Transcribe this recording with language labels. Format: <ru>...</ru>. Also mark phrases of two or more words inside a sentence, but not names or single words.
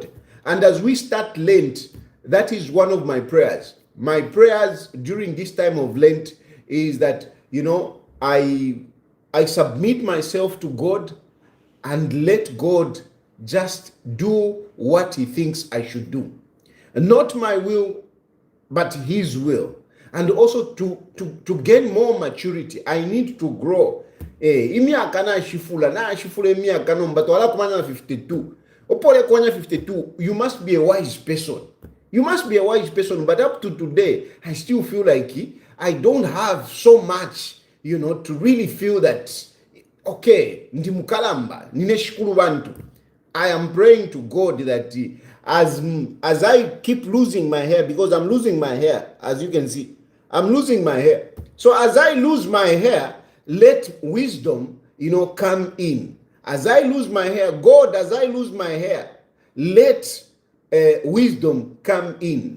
<en>And as we start Lent, that is one of my prayers, my prayers during this time of Lent is that, I submit myself to God and let God just do what he thinks I should do. Not my will, but his will. And also to gain more maturity, I need to grow.</en> <bem>Imiaka na ashifula imiaka no mbato wala kumanya 52. Opole kwanya 52,</bem> <en>you must be a wise person. You must be a wise person, but up to today, I still feel like I don't have so much, to really feel that,</en> <bem>okay, ndi mukalamba, nineshukuru bantu.</bem> <en>I am praying to God that as I keep losing my hair, because I'm losing my hair, as you can see, I'm losing my hair. So as I lose my hair, let wisdom, come in. As I lose my hair, God, as I lose my hair, let wisdom come in.</en>